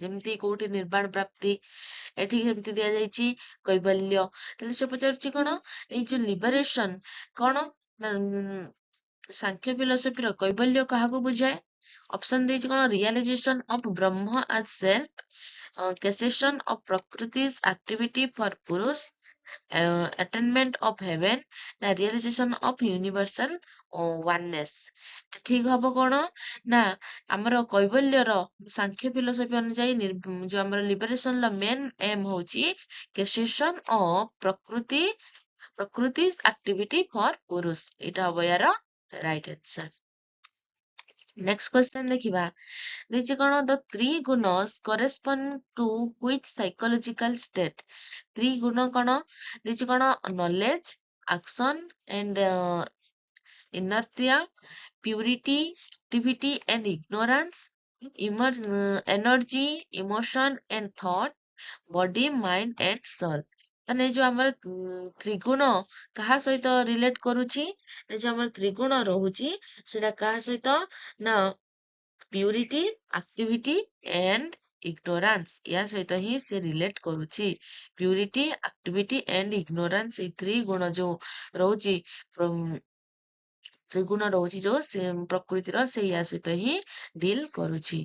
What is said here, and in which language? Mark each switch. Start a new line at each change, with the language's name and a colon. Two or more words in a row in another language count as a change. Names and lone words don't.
Odia: ଯେମିତି କୋଉଠି ନିର୍ବାଣ ପ୍ରାପ୍ତି, ଏଠି ସେମିତି ଦିଆଯାଇଛି କୈବଲ୍ୟ। ତାହେଲେ ସେ ପଚାରୁଛି କଣ ଏଇ ଯୋଉ ଲିବରେସନ କଣ ନା ସାଂଖ୍ୟ ଫିଲୋସଫିର କୈବଲ୍ୟ କାହାକୁ ବୁଝାଏ?
English: ଅପସନ
Odia: ଦେଇଛି କଣ
English: realization of Brahma as self, cessation of Prakrutis activity for Purush, attainment of heaven, ନା realization of universal oneness।
Odia: ଠିକ ହବ କଣ ନା ଆମର କୈବଲ୍ୟର ସାଂଖ୍ୟ ଫିଲୋସଫି ଅନୁଯାୟୀ ଯୋଉ ଆମର ଲିବରେସନ ର
English: main aim
Odia: ହଉଛି
English: cessation of ପ୍ରକୃତି's activity for Purush।
Odia: ଏଇଟା ହବ ୟାର
English: right answer. next question
Odia: ଦେଖିବା ଦେଇଛି କଣ
English: the trigunas correspond to which psychological state.
Odia: ତ୍ରିଗୁଣ କଣ ଦେଇଛି? କଣ
English: knowledge, action and inertia, purity, activity and ignorance, energy, emotion and thought, body, mind and soul.
Odia: ମାନେ ଯୋଉ ଆମର ତ୍ରିଗୁଣ କାହା ସହିତ ରିଲେଟ କରୁଛି, ଯୋଉ ଆମର ତ୍ରିଗୁଣ ରହୁଛି ସେଟା କାହା ସହିତ ନା
English: purity, activity and ignorance,
Odia: ୟା ସହିତ ହିଁ ସେ ରିଲେଟ କରୁଛି।
English: purity, activity and ignorance,
Odia: ଏଇ ତ୍ରିଗୁଣ ଯୋଉ ରହୁଛି, ତ୍ରିଗୁଣ ରହୁଛି ଯୋଉ ସେ ପ୍ରକୃତିର, ସେଇ ୟା ସହିତ ହିଁ ଡିଲ୍ କରୁଛି।